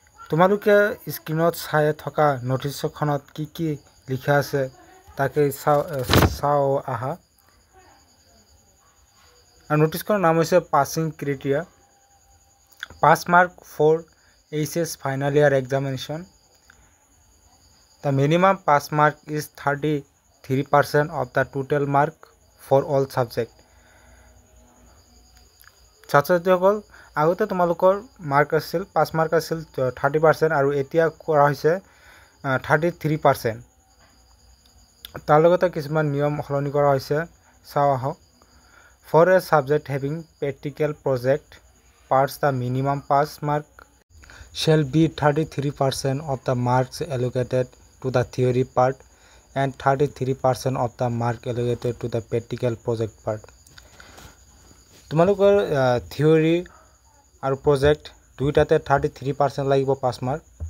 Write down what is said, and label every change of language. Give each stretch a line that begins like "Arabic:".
Assamese: তোমালোকে স্ক্ৰীনত চাই থকা নটিছখনত কি লিখা আছে তাকে চাওঁ আহা। আৰু নটিছখনৰ নাম হৈছে
English: Passing criteria, pass mark for HS final year examination. The minimum pass mark is 33% of the total mark for all subject.
Assamese: ছাত্ৰছাত্ৰীসকল, আগতে তোমালোকৰ মাৰ্ক আছিল, পাছ মাৰ্ক আছিল 30% আৰু এতিয়া কৰা হৈছে 33%। তাৰ লগতে কিছুমান নিয়ম সলনি কৰা হৈছে, চাওঁ আহক।
English: For a subject having practical project parts, the minimum pass mark shall be 33% of the marks allocated to the theory part and 33% of the mark allocated to the practical project part.
Assamese: তোমালোকৰ theory আৰু project দুইটাতে 33% লাগিব পাছ mark.